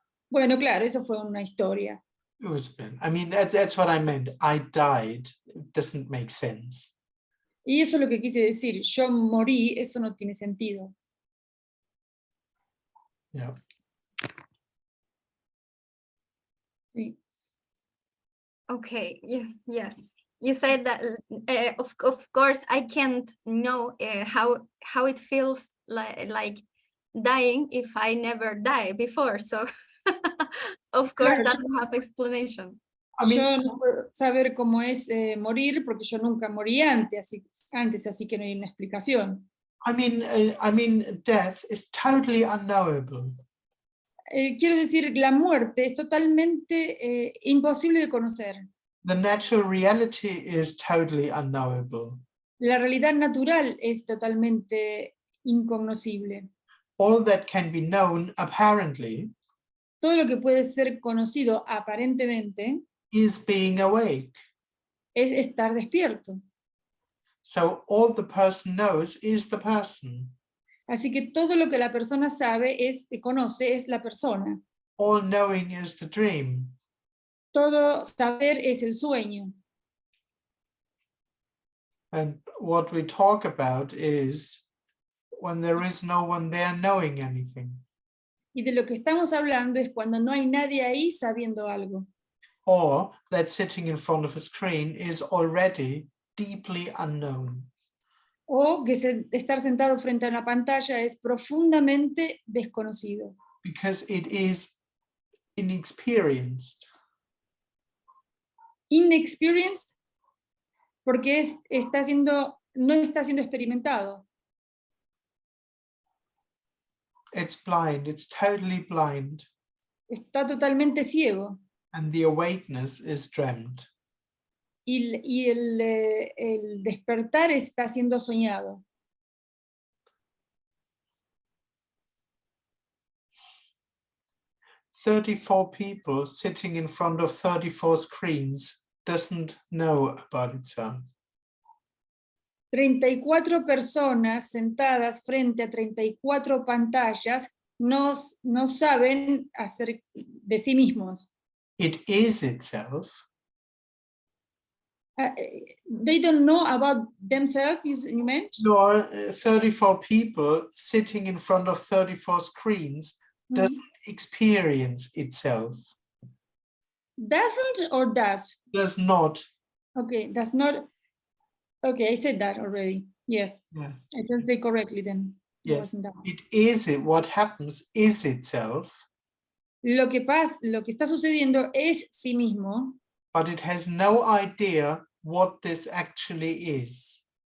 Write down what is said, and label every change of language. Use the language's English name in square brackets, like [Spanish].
[Spanish] Bueno, claro, eso fue una historia. [English] It was a bit. I mean, that's what I meant. I died. It doesn't make sense. [Spanish] Y eso es lo que quise decir. Yo morí, eso no tiene sentido. [English] Yeah. [Spanish] Sí. [English] Okay. Yes. You said that. Of course, I can't know how it feels like dying if I never die before. So, of course, [Spanish] Claro, [English] that doesn't have explanation. I mean, [Spanish] yo no puedo saber cómo es morir porque yo nunca morí antes, así que no hay una explicación. [English] I mean, death is totally unknowable. [Spanish] Quiero decir, la muerte es totalmente imposible de conocer. [English] The natural reality is totally unknowable. [Spanish] La realidad natural es totalmente incognoscible. [English] All that can be known, apparently, [Spanish] Todo lo que puede ser conocido aparentemente [English] is being awake. [Spanish] es estar despierto. [English] So all the person knows is the person. [Spanish] Así que todo lo que la persona sabe conoce es la persona. [English] All knowing is the dream. [Spanish] Todo saber es el sueño. [English] And what we talk about is when there is no one there knowing anything. [Spanish] Y de lo que estamos hablando es cuando no hay nadie ahí sabiendo algo. [English] Or that sitting in front of a screen is already deeply unknown. [Spanish] O que estar sentado frente a una pantalla es profundamente desconocido. [English] Because it is inexperienced. [Spanish] Inexperienced, porque no está siendo experimentado. [English] It's blind, it's totally blind. [Spanish] Está totalmente ciego. [English] And the awakeness is dreamt. [Spanish] Y el despertar está siendo soñado. [English] "34 people sitting in front of 34 screens doesn't know about itself." [Spanish] 34 personas sentadas frente a 34 pantallas no saben hacer de sí mismos. [English] It is itself. They don't know about themselves, you meant? Nor 34 people sitting in front of 34 screens doesn't experience itself. Doesn't or does? Does not. Okay, does not. Okay, I said that already. Yes, Yes. I can say correctly then. Yes. It is it. What happens is itself. [Spanish] Lo que está sucediendo es sí mismo. [English] But it has no idea what this actually is.